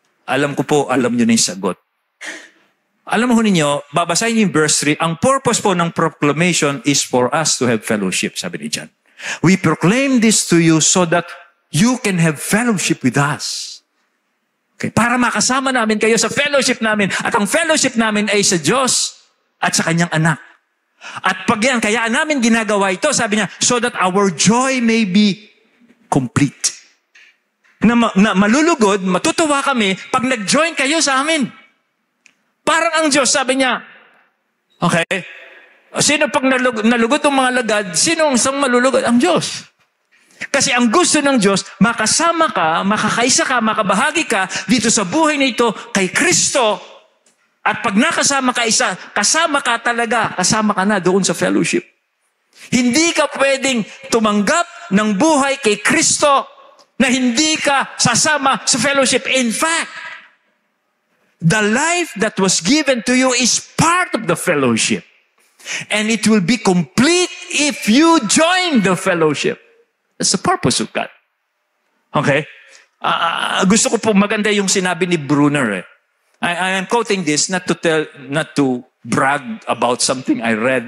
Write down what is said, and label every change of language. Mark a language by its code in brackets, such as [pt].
[tl] Alam ko po, alam nyo na yung sagot. Alam mo ninyo, babasahin niyo yung verse 3, ang purpose po ng proclamation is [en] for us to have fellowship, [tl] sabi ni John. [en] We proclaim this to you so that you can have fellowship with us. [tl] Okay, para makasama namin kayo sa fellowship namin. At ang fellowship namin ay sa Diyos at sa Kanyang anak. At pag yan, kaya namin ginagawa ito, sabi niya, [en] so that our joy may be complete. [tl] Na malulugod, matutuwa kami pag nag-join kayo sa amin. Parang ang Diyos, sabi niya, okay, sino pag nalugod ng mga lagad, sino ang isang malulugod? Ang Diyos. Kasi ang gusto ng Diyos, makasama ka, makakaisa ka, makabahagi ka dito sa buhay na ito kay Kristo. At pag nakasama ka isa, kasama ka talaga, kasama ka na doon sa fellowship. Hindi ka pwedeng tumanggap ng buhay kay Kristo na hindi ka sasama sa fellowship. [en] In fact, the life that was given to you is part of the fellowship. And it will be complete if you join the fellowship. That's the purpose of God. Okay? [tl] Gusto ko po maganda yung sinabi ni Brunner. [en] I am quoting this not to brag about something I read.